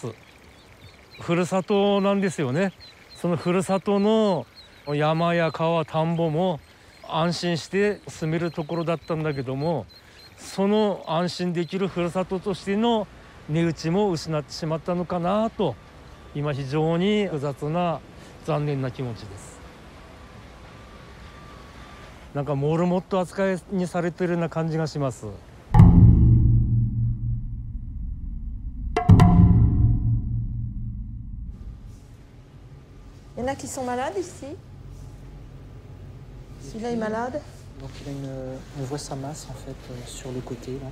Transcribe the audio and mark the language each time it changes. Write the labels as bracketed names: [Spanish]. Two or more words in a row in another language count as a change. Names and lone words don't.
[Japanese] ふるさとなんですよね。そのふるさとの山や川田んぼも安心して住めるところだったんだけども、 その安心できるふるさととしての値打ちも失ってしまったのかなと今非常に複雑な残念な気持ちです。なんかモルモット扱いにされているような感じがします。 [French] Il y en a qui sont malades ici. Celui-là est malade. Donc on voit sa masse en fait sur le côté là.